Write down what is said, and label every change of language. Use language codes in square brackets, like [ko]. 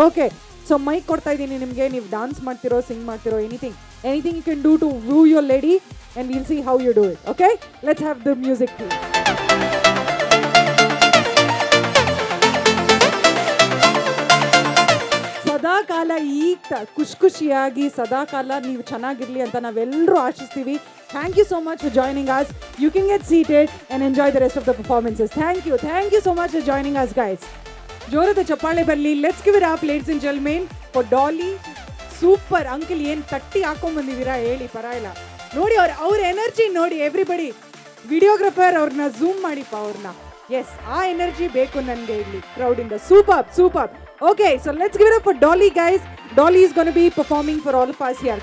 [en] okay, so [kn] mic ಕೊಡ್ತಾ ಇದ್ದೀನಿ ನಿಮಗೆ. ನೀವು ಡಾನ್ಸ್ ಮಾಡ್ತಿರೋ, ಸಿಂಗ್ ಮಾಡ್ತಿರೋ, [en] Anything you can do to view your lady and will see how you do it. Okay, let's have the music please. [kn] ಸದಾಕಾಲ ಈಗ ಖುಷಿಯಾಗಿ ಸದಾಕಾಲ ನೀವು ಚೆನ್ನಾಗಿರಲಿ ಅಂತ ನಾವೆಲ್ಲರೂ ಆಶಿಸ್ತೀವಿ. [en] Thank you so much for joining us. You can get seated and enjoy the rest of the performances. Thank you so much for joining us, guys. [kn] ಜೋರದ ಚಪ್ಪಾಳೆ ಬರಲಿ. [en] Let's give it up, ladies and gentlemen, for Dolly. [kn] Super uncle, ಏನು ತಟ್ಟಿ ಹಾಕೊಂಡ್ಬಂದಿದ್ದೀರಾ ಹೇಳಿ, ಪರವಾಗಿಲ್ಲ. ನೋಡಿ ಅವ್ರ energy ನೋಡಿ, everybody. ವಿಡಿಯೋಗ್ರಫರ್ ಅವ್ರನ್ನ ಝೂಮ್ ಮಾಡಿಪ್ಪ ಅವ್ರನ್ನ. ಎಸ್, ಆ ಎನರ್ಜಿ ಬೇಕು ನನಗೆ ಇಲ್ಲಿ ಕ್ರೌಡಿಂದ. Super. [en] Okay, so let's give it up for Dolly, guys. Dolly is going to be performing for all of us here.